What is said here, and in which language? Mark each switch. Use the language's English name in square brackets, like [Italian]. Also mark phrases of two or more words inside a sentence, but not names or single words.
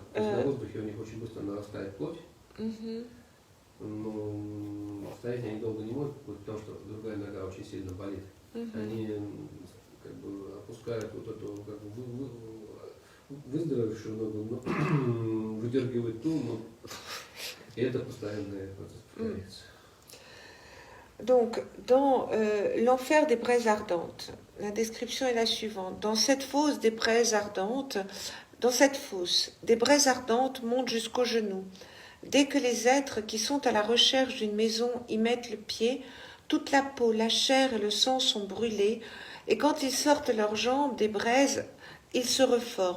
[Russian] на воздухе у них очень быстро нарастает плоть. Но стоять они долго не могут, потому что другая нога очень сильно болит. Они как бы опускают вот эту как бы, выздоровевшую ногу, но выдергивают ту, но и это постоянный процесс повторяется. [French] Donc, dans l'enfer des braises ardentes, la description est la suivante. Dans cette fosse des braises ardentes, des braises ardentes montent jusqu'aux genoux. Dès que les êtres qui sont à la recherche d'une maison y mettent le pied, toute la peau, la chair et le sang sont brûlés, et quand ils sortent leurs jambes des braises, ils se reforment.